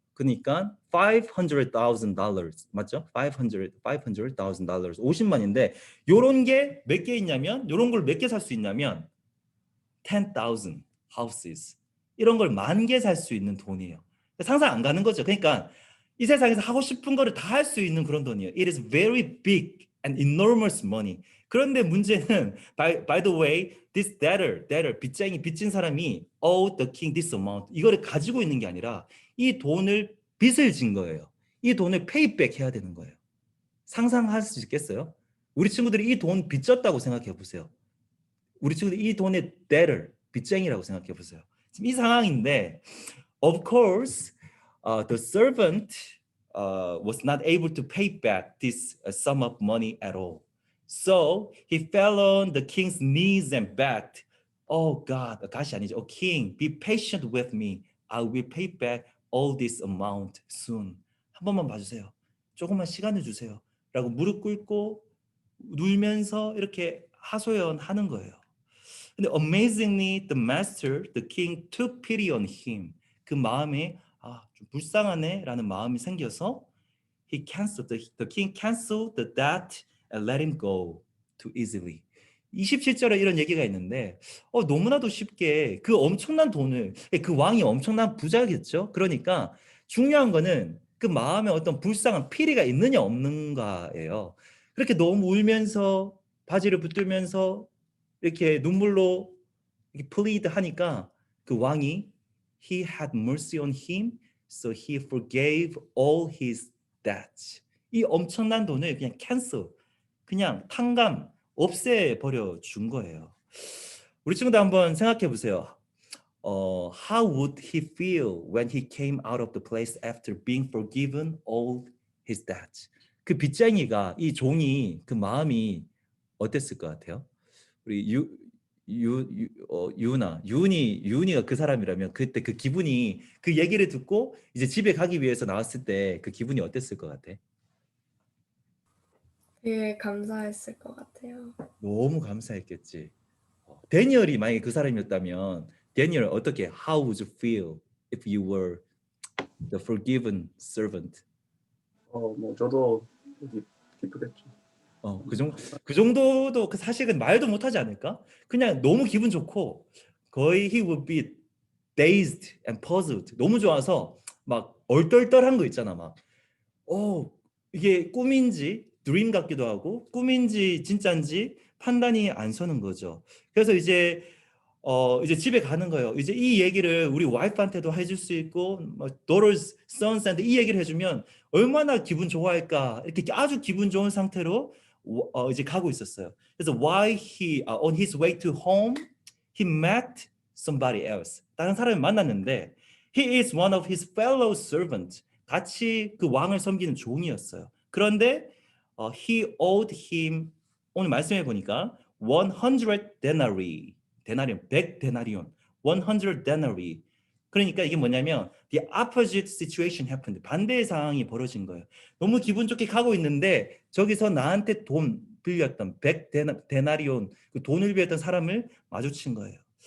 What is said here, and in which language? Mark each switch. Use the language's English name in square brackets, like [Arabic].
[Korean] 그러니까 $500,000 맞죠? $500,000 50만인데 요런 게 몇 개 있냐면 요런 걸 몇 개 살 수 있냐면 [English] 10,000 houses. [Korean] 이런 걸 10,000개 살 수 있는 돈이에요. 상상 안 가는 거죠. 그러니까 이 세상에서 하고 싶은 거를 다 할 수 있는 그런 돈이에요. [English] It is very big and enormous money. [Korean] 그런데 문제는 [English] by the way, this debtor, [Korean] 빚쟁이 빚진 사람이 [English] owed the king this amount. [Korean] 이거를 가지고 있는 게 아니라 이 돈을 빚을 진 거예요. 이 돈을 페이백 해야 되는 거예요. 상상할 수 있겠어요? 우리 친구들이 이 돈 빚졌다고 생각해 보세요. 우리 친구들이 이 돈의 debtor, 빚쟁이라고 생각해 보세요. 지금 이 상황인데 [English] of course the servant was not able to pay back this sum of money at all. So he fell on the king's knees and begged, "Oh God, [Korean] God이 아니죠. [English] Oh King, be patient with me. I will pay back all this amount soon." [Korean] 한 번만 봐주세요. 조금만 시간을 주세요. 라고 무릎 꿇고 울면서 이렇게 하소연하는 거예요. 근데 [English] amazingly, the master, the king, took pity on him. [Korean] 그 마음에 좀 불쌍하네라는 마음이 생겨서 [English] the king canceled the debt and let him go too easily. [Korean] 27절에 이런 얘기가 있는데 너무나도 쉽게 그 엄청난 돈을, 그 왕이 엄청난 부자겠죠. 그러니까 중요한 거는 그 마음에 어떤 불쌍한 피리가 있느냐 없는가예요. 그렇게 너무 울면서 바지를 붙들면서 이렇게 눈물로 이렇게 plead 하니까 그 왕이 [English] he had mercy on him, so he forgave all his debts. [Korean] 이 엄청난 돈을 그냥 cancel, 그냥 탕감, 없애버려 준 거예요. 우리 친구들 한번 생각해 보세요. [English] How would he feel when he came out of the place after being forgiven all his debts? [Korean] 그 빚쟁이가, 이 종이, 그 마음이 어땠을 것 같아요? 우리 유은이가 그 사람이라면 그때 그 기분이, 그 얘기를 듣고 이제 집에 가기 위해서 나왔을 때 그 기분이 어땠을 것 같아? 되게 감사했을 것 같아요. 너무 감사했겠지. 데니얼이 만약에 그 사람이었다면 데니얼 어떻게, [English] how would you feel if you were the forgiven servant? [Korean] 뭐 저도 기쁘겠죠. 그 정도도 사실은 말도 못하지 않을까? 그냥 너무 기분 좋고 거의 [English] he would be dazed and puzzled. [Korean] 너무 좋아서 막 얼떨떨한 거 있잖아. 막 이게 꿈인지 드림 같기도 하고 꿈인지 진짜인지 판단이 안 서는 거죠. 그래서 이제 집에 가는 거예요. 이제 이 얘기를 우리 와이프한테도 해줄 수 있고, daughters, sons한테 이 얘기를 해주면 얼마나 기분 좋아할까. 이렇게 아주 기분 좋은 상태로 이제 가고 있었어요. 그래서 [English] while he on his way to home, he met somebody else. [Korean] 다른 사람을 만났는데, [English] he is one of his fellow servants. [Korean] 같이 그 왕을 섬기는 종이었어요. 그런데 [English] he owed him, [Korean] 오늘 말씀해 보니까 100 denarii. 데나리온, 100 데나리온, 100 denarii. 그러니까 이게 뭐냐면 [English] the opposite situation happened. [Korean] 반대의 상황이 벌어진 거예요. 너무 기분 좋게 가고 있는데 저기서 나한테 돈 빌렸던 100 데나리온, 그 돈을 빌렸던 사람을 마주친 거예요.